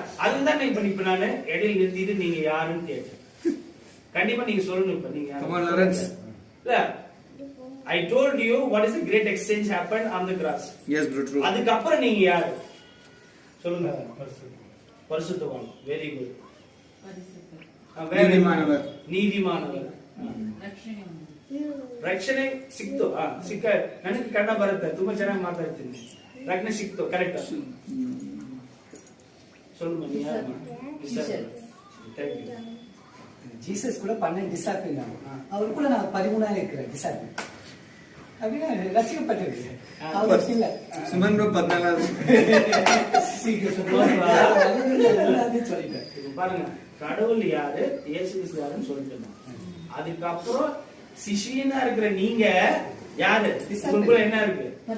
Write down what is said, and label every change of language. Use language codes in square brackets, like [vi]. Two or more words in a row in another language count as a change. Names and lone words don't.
[ta] அதுதான் இப்ப நானு இடையில நிறுத்திட்டு நீங்க யாருன்னு கேட்டேன். கண்டிப்பா நீங்க சொல்லணும். இப்ப நீங்க இல்ல [en] I told you what is the great exchange happened on the cross. Yes, bro, true. [ta] அதுக்கு அப்புறம் நீங்க யாரு சொல்லுங்க. பரிசுத்தவான். [en] very good. [ta] நீதிமானவர். [kn] ನೀತಿಮಾನವರು. ರಕ್ಷಣೆ ಸಿಕ್ತು. ಸಿಕ್ಕ ನನಗೆ ಕನ್ನಡ ಬರುತ್ತೆ, ತುಂಬಾ ಚೆನ್ನಾಗಿ ಮಾತಾಡ್ತೀನಿ. ರಕ್ಷಣೆ ಸಿಕ್ತು, ಕರೆಕ್ಟ್. [ta] சொல்லு மணி. ஜீசஸ் கூட 12 டிசாப்பிள் தான். அவர் கூட நான் 13ஆ இருக்கிறேன் டிசாப்பிள். அப்படின்னா ரசிக்கப்பட்டிருக்கு. அவர் இல்ல. சுமன் ப்ரோ 14. பாருங்க, கடவுள் யாரு, இயேசு கிறிஸ்து யாருன்னு சொல்லிட்டு அதுக்கப்புறம் சிஷியனா இருக்கிற நீங்க யாரு, உங்களுக்குள்ள என்ன இருக்கு?